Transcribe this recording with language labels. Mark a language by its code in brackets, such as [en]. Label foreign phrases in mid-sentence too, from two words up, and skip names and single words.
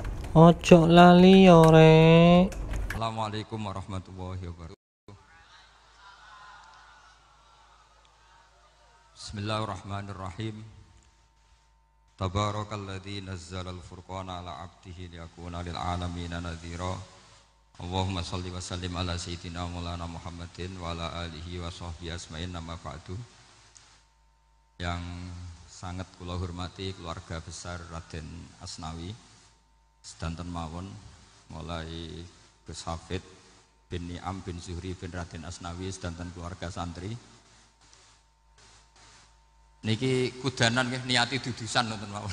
[jv] Ojo lali yo rek. [ar] السلام عليكم ورحمة الله وبركاته بسم الله الرحمن الرحيم. تبارك الذي نزل الفرقان على عبده ليكون للعالمين نذيرا. اللهم صل وسلم على سيدنا مولانا محمد وعلى آله وصحبه أجمعين أما بعد. [id] Yang sangat [jv] kula hormati [id] keluarga besar [jv] Raden Asnawi sedanten mawon mulai Gus Hafid bin Ni'am bin Zuhri bin Raden Asnawi sedanten keluarga santri. Niki kudanan nggih niati dudusan nonton mawon.